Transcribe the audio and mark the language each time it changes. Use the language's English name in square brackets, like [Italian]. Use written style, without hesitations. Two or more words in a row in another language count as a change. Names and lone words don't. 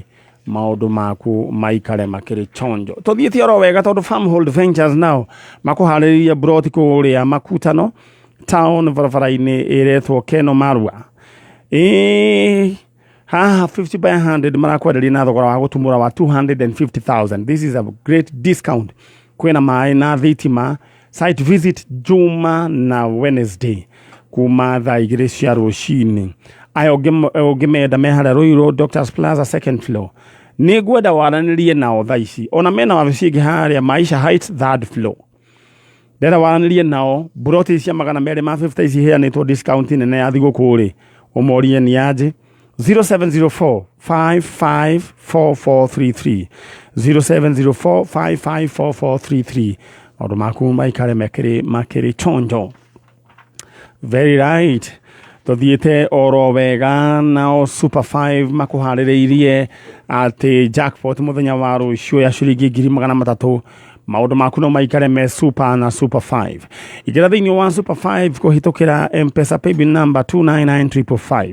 [Kikuyu] Maundu maku maikare makiri chonjo. Tuthiete oro wega tondu Farmhold Ventures now makuhariria broti kuria makutano town barabara-ini iretwo Keno Marua. Ha 50 by 100 marakwenderia na thogora wa gutumura wa 250,000. [English] This is a great discount. [Kikuyu] Kwena mai na thitima [English] site visit [Kikuyu] Juma na Wednesday kuma thaa 2 cia rucini. Ayo ngimenda mehara Ruiru Doctors Plaza [English] second floor. [Kikuyu] Nigwenda waranirie nao thaici ona mena wabicingi haria Maisha Heights [English] third floor. [Kikuyu] Ndera waranirie nao broti cia magana meri ma 50 ici heanitwo discount nene ya thiguku ri umorie ni aje 0704 554433 0704 554433. Maundu maku maikare makiri chonjo. [English] Very right. [Kikuyu] Tuthiete oro wega na Super 5 makuhaririirie ati jackpot muthenya wa rucio ya ciringi 300. Maundu maku no maikare me super na Super 5. Igira thiini wa Super 5 kuhitukira M-Pesa [English] paybill number [Kikuyu] 299555.